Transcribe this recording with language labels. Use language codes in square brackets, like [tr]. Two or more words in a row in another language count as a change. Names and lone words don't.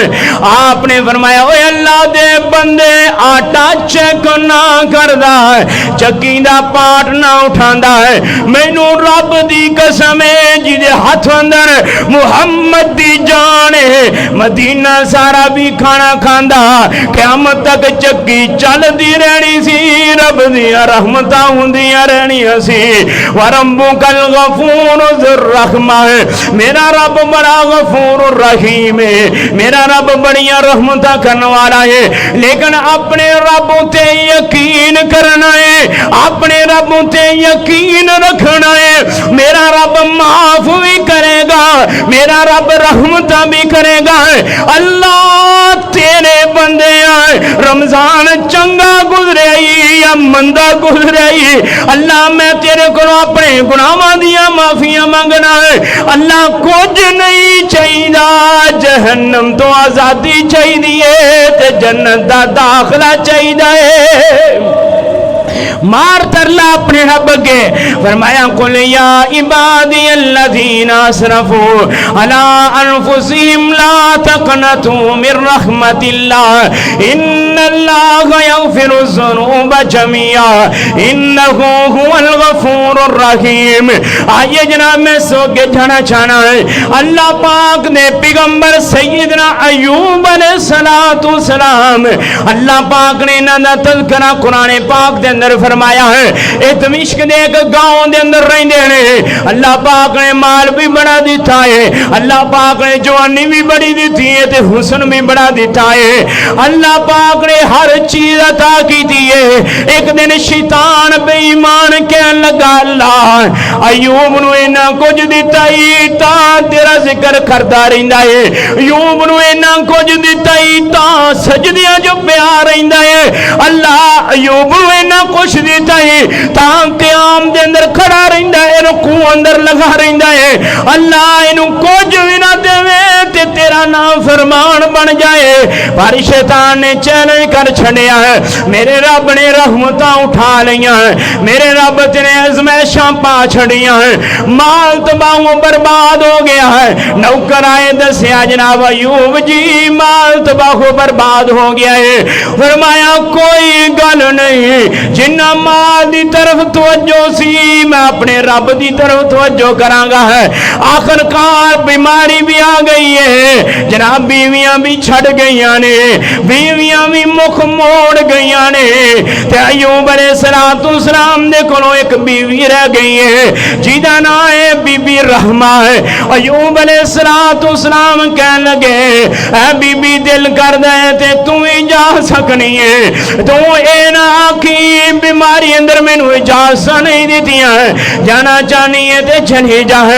[pa] آپ نے فرمایا اے اللہ دے بندے آٹا چیک نہ کردا ہے, چکی دا پاٹ نہ اٹھاندا ہے, مینوں رب دی قسم ہے جدے ہاتھ اندر محمد دی جان ہے, مدینہ سارا بھی کھانا کھاندا, قیامت تک چکی چلدی رہنی سی, رب دیاں رحمتاں ہوندیاں رہنیاں سی. [ar] وربک الغفور ذو الرحمہ, [pa] میرا رب بڑا غفور الرحیم ہے, میرا رب بڑیاں رحمتاں کرنے والا ہے. لیکن اپنے رب تے یقین کرنا ہے, اپنے رب تے یقین رکھنا ہے. میرا رب معاف بھی کرے گا, میرا رب رحمتاں بھی کرے گا. اللہ تیرے بندے آئے, رمضان چنگا گزرے یا مندہ گزرے, اللہ میں تیرے کو اپنے گناہاں دیاں معافیاں مانگنا ہے. اللہ کچھ نہیں چاہیے، جہنم تو آزادی چاہیے تے جنت دا داخلہ چاہیے۔ مار ترلا اپنے رب کے، فرمایا [ar] قل یا عبادی الذین اسرفوا علی انفسہم لا تقنطوا من رحمت اللہ ان اللہ یغفر الذنوب جميعا انہ هو الغفور الرحیم۔ [pa] آئیے جناب میں سو کے جانا چاہنا ہے، اللہ پاک نے پیغمبر سیدنا ایوب علیہ السلام، اللہ پاک نے انہاں دا تذکرہ قرآن پاک دے اندر فرمایا ہے۔ اے دمشق دے ایک گاؤں دے اندر رہندے نے، اللہ پاک نے مال بھی بڑا دیتا ہے، اللہ پاک نے جوانی بھی بڑی دیتی ہے تے حسن بھی بڑا دیتا ہے، اللہ پاک نے ہر چیز عطا کی دیئے۔ ایک دن شیطان بے ایمان کہن لگا اللہ ایوب نو اینا کچھ دیتا ہی تا تیرا ذکر کردا رہندا ہے، ایوب نو اینا کچھ دیتا ہی تا سجدیاں جو پیار رہندا ہے، اللہ ایوب نو اینا کچھ دیتا ہے تا قیام دے اندر کھڑا رہندا ہے، رکوع اندر لگا رہندا ہے، اللہ اینو کچھ بھی نہ دے تے تیرا نام فرمان بن جائے۔ پر شیطان نے چیلنج کر چھڑیا ہے، میرے رب نے رحمتاں اٹھا لیاں ہیں، میرے رب نے ازمائشاں پا چھڑیاں ہیں، مال تباہ برباد ہو گیا ہے۔ نوکر آئے دسیا جناب ایوب جی مال تباہ برباد ہو گیا ہے، فرمایا کوئی گل نہیں، جنہ مال دی طرف توجہ سی میں اپنے رب دی طرف توجہ کرانگا ہے۔ آخر کار بیماری بھی آ گئی ہے جناب، بیویاں بھی چھڑ گئیاں نے، بیویاں بھی مکھ موڑ گئیاں نے، تے ایوب علیہ السلام دے کولوں ایک بیوی رہ گئی ہے جیدہ نا ہے بی بی رحمہ ہے۔ ایوب علیہ السلام کہنے لگے اے بی بی دل کر دے تے تو ہی جا سکنی ہے، تو اے نا آکھی بیماری اندر میں نو اجازت نہیں دیتی ہیں، جانا چاہنی ہے تے چلی جا ہے۔